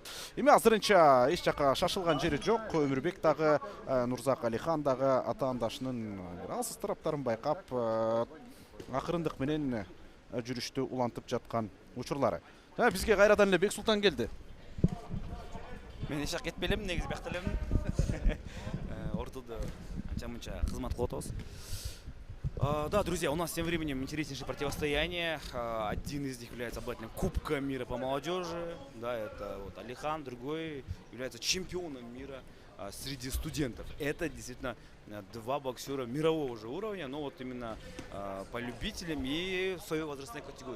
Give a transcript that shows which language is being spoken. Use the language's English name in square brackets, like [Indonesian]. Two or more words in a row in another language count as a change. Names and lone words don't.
[Kyrgyz] Эми азырынча эч жака шашылган жери жок. Өмүрбек дагы, Нурзак Алихан дагы атаандашынын алсыз тараптарын байкап, акырындык менен жүрүштү улантып жаткан учурлары. Бизге кайрадан эле Бексултан келди. Мен эч жак кетпей элем, негизи биякта элем. Ортодо анча-мынча кызмат кылып атабыз. [Russian] Да, друзья, у нас тем временем интереснейшее противостояние. Один из них является обладателем Кубка мира по молодежи. Да, это вот Алихан, другой является чемпионом мира среди студентов. Это действительно два боксера мирового уже уровня, но вот именно по любителям и в своей возрастной категории.